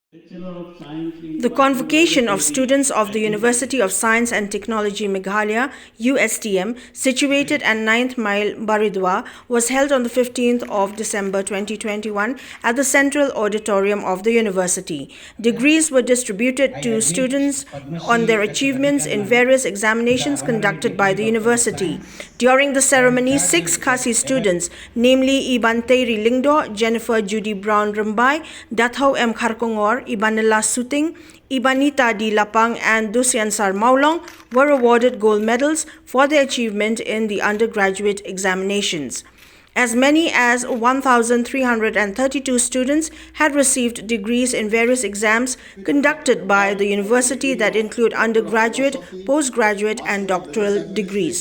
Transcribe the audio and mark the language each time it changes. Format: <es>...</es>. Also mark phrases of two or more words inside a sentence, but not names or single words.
<en>The Convocation of students of the University of Science and Technology Meghalaya, Ustm, situated at 9th Mile, BARIDUA, was held on the 15th of December 2021 at the Central Auditorium of the university. Degrees were distributed to students on their achievements in various examinations conducted by the university. During the ceremony, 6 KHASI students, namely IBANTEIRI LYNGDOH, JENNEFER Judy Brown RYMBAI, DATHEW KHARKONGNGOR, IBANNYLLA SUTING, EBANITA LAPANG and DUSYANSAR MAWLONG, were awarded gold medals for their achievement in the undergraduate examinations. As many as 1,332 students had received degrees in various exams conducted by the university that include undergraduate, postgraduate and doctoral degrees.</en>